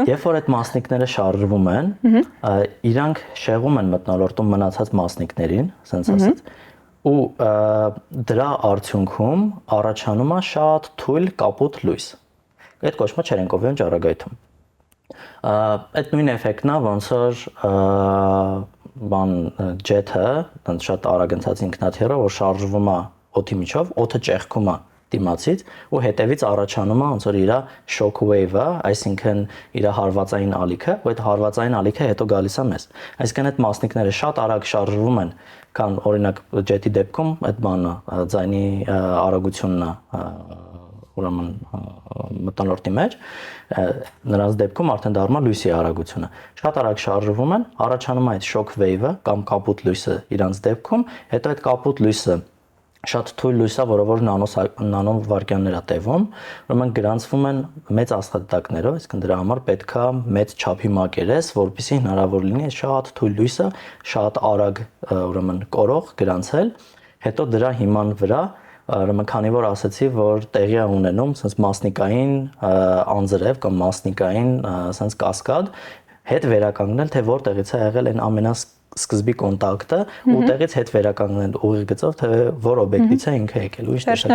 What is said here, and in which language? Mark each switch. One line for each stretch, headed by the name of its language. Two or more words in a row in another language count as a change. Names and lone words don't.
Armenian: Երբ որ այդ մասնիկները շարժվում են, իրանք շեղում են մթնոլորտում մնացած մասնիկներին, ասենց ասած, ու դրա արդյունքում առաջանում է շատ թույլ կապույտ լույս։ Այդ կոչվում է Չերենկովյան ճառագայթում։ Այդ նույն էֆեկտն է, ոնց որ ջեթը, շատ արագ ընթացի ինքնաթիռը, որ շարժվում է օդի միջով, օդը ճեղքում է դիմացից ու հետևից առաջանում է ոնց որ իր
English: shock wave-
Armenian: ը, այսինքն իր հարվածային ալիքը, ու այդ հարվածային ալիքը հետո գալիս է մեզ։ Այսինքն այդ մասնիկները շատ արագ շարժվում են, քան օրինակ ջետի դեպքում այդ բանը ձայնի արագությունն է ուրեմն մթնոլորտի մեջ, նրանց դեպքում արդեն դառնում է լույսի արագությունը։ Շատ արագ շարժվում են, առաջանում է այդ
English: shock wave-
Armenian: ը կամ կապույտ լույսը իրանց դեպքում, հետո այդ կապույտ լույսը շատ թույլ լույս է, որը որ նանովարկյաններ է տևում, ուրեմն գրանցվում են մեծ աստղադիտակներով, այսինքն դրա համար պետք է մեծ չափի մակերես, որպեսզի հնարավոր լինի շատ թույլ լույսը շատ արագ ուրեմն կորող գրանցել, հետո դրա հիման վրա ուրեմն քանի որ ասացի, որ տեղի է ունենում sense մասնիկային անձրև կամ մասնիկային sense կասկադ, հետ վերականգնել, թե որտեղից է եղել այն սկզբի կոնտակտը ու տեղից հետ վերականգնել ուղիղ գծով, թե որ օբյեկտից է ինքը եկել ու ինչ տեսակի